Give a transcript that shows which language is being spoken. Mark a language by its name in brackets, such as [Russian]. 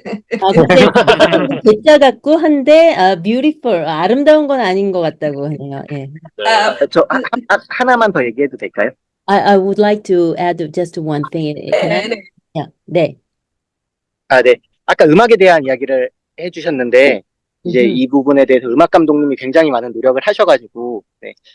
[Korean] 근데 괴짜 같고 한데 beautiful 아름다운 건 아닌 것 같다고 하네요. 예. 저 하나만 더 얘기해도 될까요? [English] I would like to add just one thing. Can I? [Korean] 네. [English] Yeah. [Korean] 네. 네. 아까 음악에 대한 이야기를 해주셨는데, 이제 이 부분에 대해서 음악 감독님이 굉장히 많은 노력을 하셔가지고, 네.